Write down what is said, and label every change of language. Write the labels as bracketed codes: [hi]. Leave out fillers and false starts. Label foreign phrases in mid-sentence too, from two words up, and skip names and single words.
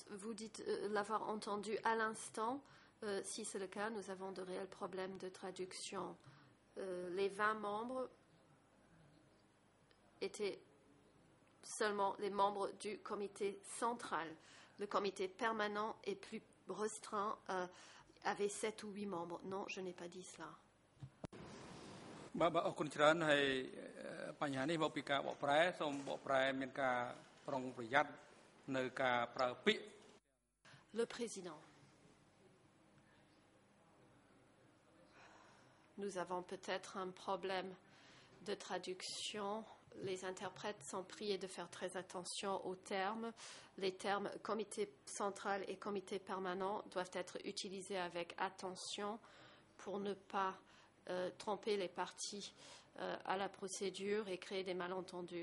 [fr] Vous dites l'avoir entendu à l'instant. Si c'est le cas, nous avons de réels problèmes de traduction. Les 20 membres étaient seulement les membres du comité central. Le comité permanent est plus restreint, avait 7 ou 8 membres. Non, je n'ai pas dit cela. [km] បាទអរគុណច្រើនហើយបញ្ហានេះមកពីការបកប្រែសូមបកប្រែមានការប្រុងប្រយ័ត្ននៅការប្រើពាក្យ [fr] Le président. Nous avons peut-être un problème de traduction. Les interprètes sont priés de faire très attention aux termes. Les termes comité central et comité permanent doivent être utilisés avec attention pour ne pas tromper les parties à la procédure et créer des malentendus.